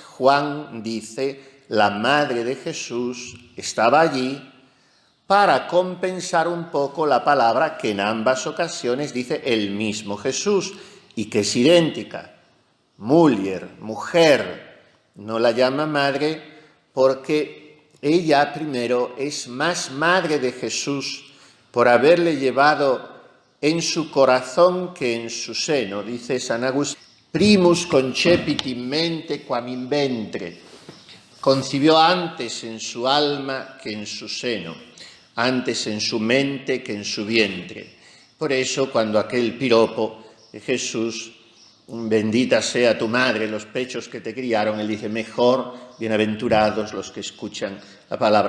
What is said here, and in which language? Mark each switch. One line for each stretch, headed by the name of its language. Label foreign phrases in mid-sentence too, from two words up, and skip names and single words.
Spanish: Juan dice, la madre de Jesús estaba allí, para compensar un poco la palabra que en ambas ocasiones dice el mismo Jesús y que es idéntica. Mujer, mujer, no la llama madre porque ella primero es más madre de Jesús por haberle llevado en su corazón que en su seno. Dice San Agustín,
Latin: primus concepit in mente quam in ventre.
Spanish: Concibió antes en su alma que en su seno, antes en su mente que en su vientre. Por eso, cuando aquel piropo de Jesús, bendita sea tu madre, los pechos que te criaron, él dice, mejor, bienaventurados los que escuchan la palabra.